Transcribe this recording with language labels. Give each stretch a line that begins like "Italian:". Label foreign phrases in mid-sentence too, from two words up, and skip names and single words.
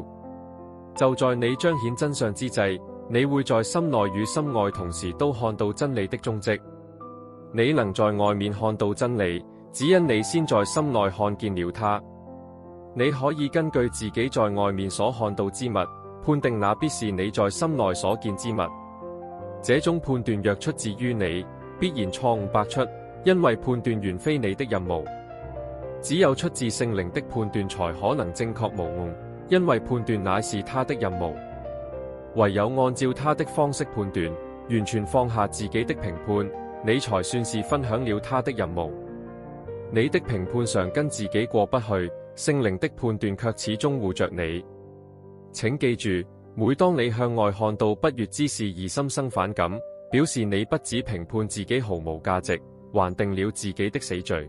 Chinese: 就在你彰顯真相之際，你會在心內與心外同時都看到真理的蹤跡。你能在外面看到真理，只因你先在心內看見了它。你可以根據自己在外面所看到之物，判定那必是你在心內所見之物。這種判斷若出自於你，必然錯誤百出，因為判斷原非你的任務。只有出自聖靈的判斷才可能正確無誤，因為判斷乃是他的任務。唯有按照他的方式判斷，完全放下自己的評判，你才算是分享了他的任務。你的評判常跟自己過不去，聖靈的判斷卻始終護着你。請記住，每當你向外看到不悅之事而心生反感，表示你不只評判自己毫無價值，還定了自己的死罪。